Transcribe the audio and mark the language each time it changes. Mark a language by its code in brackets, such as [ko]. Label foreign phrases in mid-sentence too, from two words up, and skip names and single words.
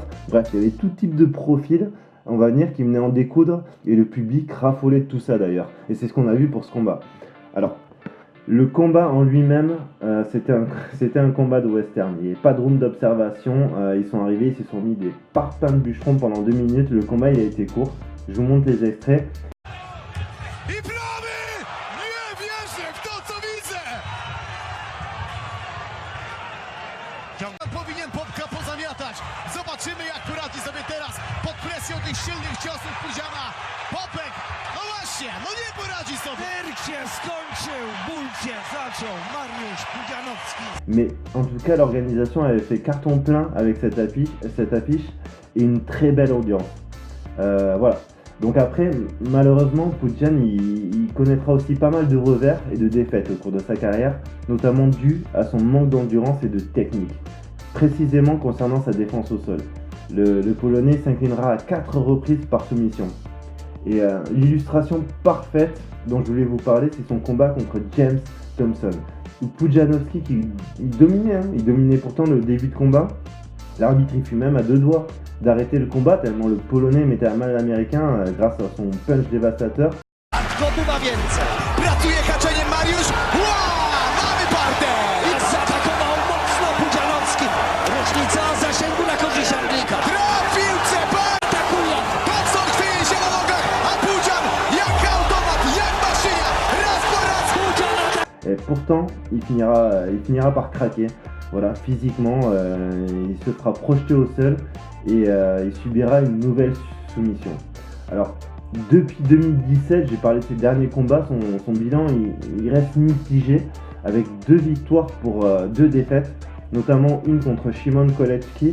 [fr] Bref, il y avait tout type de profil, on va dire, qui venait en découdre, et le public raffolait de tout ça d'ailleurs. Et c'est ce qu'on a vu pour ce combat. Alors, le combat en lui-même, c'était un combat de western. Il n'y avait pas de room d'observation. Ils sont arrivés, ils se sont mis des parpaings de bûcherons pendant 2 minutes. Le combat, il a été court. Je vous montre les extraits. [pl] Powinien Popka pozamiatać. Zobaczymy, jak poradzi sobie teraz pod presją tych silnych ciosów Pudziana. Popek, no właśnie, no nie poradzi sobie. Cyrk się skończył, ból się zaczął, Mariusz Pudzianowski. [fr] Mais en tout cas, l'organisation avait fait carton plein avec cette affiche et une très belle audience. Voilà. Donc après, malheureusement, Pudzian, il connaîtra aussi pas mal de revers et de défaites au cours de sa carrière, notamment dû à son manque d'endurance et de technique. Précisément concernant sa défense au sol. Le Polonais s'inclinera à 4 reprises par soumission. Et l'illustration parfaite dont je voulais vous parler, c'est son combat contre James Thompson. Où Pudzianowski, il dominait pourtant le début de combat. L'arbitre il fut même à 2 doigts d'arrêter le combat tellement le Polonais mettait à mal l'Américain grâce à son punch dévastateur. [pl] Zdobywa więcej. Pracuje haczeniem Mariusz. Mamy partę. I zaatakował mocno Pudzianowski. Różnica zasięgu na korzyść Anglika. Trafił Cepa. Atakuje. Thompson chwieje się na nogach, a Pudzian jak automat, jak maszyna. Raz po raz. [fr] Et pourtant, il finira par craquer. Voilà, physiquement, il se fera projeter au sol et il subira une nouvelle soumission. Alors, depuis 2017, j'ai parlé de ses derniers combats, son bilan il reste mitigé avec 2 victoires pour 2 défaites, notamment une contre Szymon Kolecki.